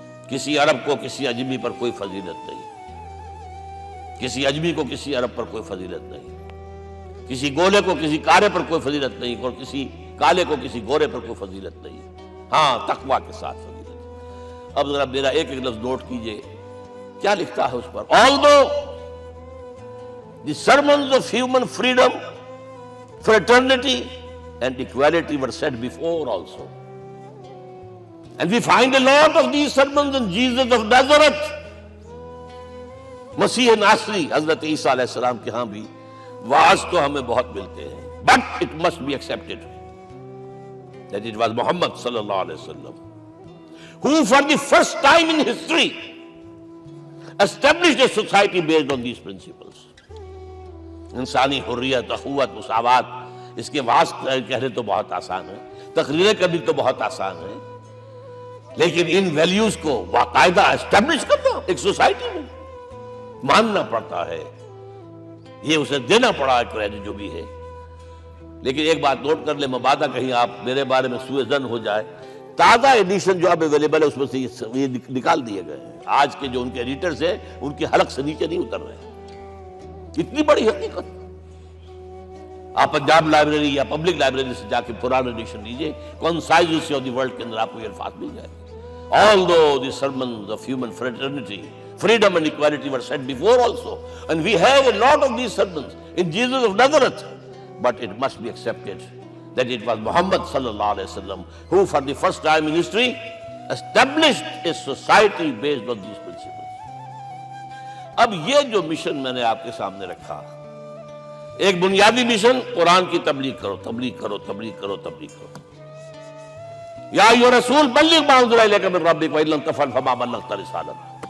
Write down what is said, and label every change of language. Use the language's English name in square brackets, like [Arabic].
[Urdu] کسی عرب کو کسی اجمی پر کوئی فضیلت نہیں، کسی اجمی کو کسی عرب پر کوئی فضیلت نہیں، کسی گولے کو کسی کارے پر کوئی فضیلت نہیں، اور کسی کالے کو کسی گورے پر کوئی فضیلت نہیں. ہاں، تقوی کے ساتھ فضیلت. اب ذرا میرا ایک ایک لفظ نوٹ کیجئے کیا لکھتا ہے اس پر. [English] Although the sermons of human freedom, fraternity and equality were said before also, and we find a lot of these sermons in Jesus of Nazareth. [Urdu] مسیح ناصری حضرت عیسیٰ علیہ السلام کے ہاں بھی واعظ تو ہمیں بہت ملتے ہیں. [English] But it must be accepted that it was Muhammad sallallahu alaihi wasallam who for the first time in history established a society based on these principles. [Urdu] انسانی حریت، اخوت، مساوات، اس کے واعظ کہنے تو بہت آسان ہے، تقریریں کرنی تو بہت آسان ہے، لیکن ان ویلیوز کو باقاعدہ اسٹیبلش کرنا ایک سوسائٹی میں ماننا پڑتا ہے. یہ اسے دینا پڑا ہے کریڈٹ جو بھی ہے. لیکن ایک بات نوٹ کر لیں، مبادہ کہیں آپ میرے بارے میں سوء ظن ہو جائے، تازہ ایڈیشن جو اب اویلیبل ہے اس میں سے یہ نکال دیے گئے ہیں. آج کے جو ان کے ایڈیٹرز ہیں ان کی حلق سے نیچے نہیں اتر رہے. اتنی بڑی حقیقت. آپ پنجاب لائبریری یا پبلک لائبریری سے جا کے پرانا ایڈیشن لیجئے، concise history of the world کے اندر آپ کو یہ الفاظ مل جائے. [English] Although the sermons of human fraternity, Freedom and equality were said before also. And we have a lot of these sermons in Jesus of Nazareth. But it must be accepted that it was Muhammad sallallahu alaihi wasallam who for the first time in history established a society based on these principles. [Urdu] اب یہ جو mission میں نے آپ کے سامنے رکھا، ایک بنیادی مشن قرآن کی تبلیغ کرو، تبلیغ کرو، تبلیغ کرو، تبلیغ کرو۔ [Arabic] یا ایھا رسول بلغ ما انزل الیک من ربک وان لم تفعل فما بلغت رسالتہ۔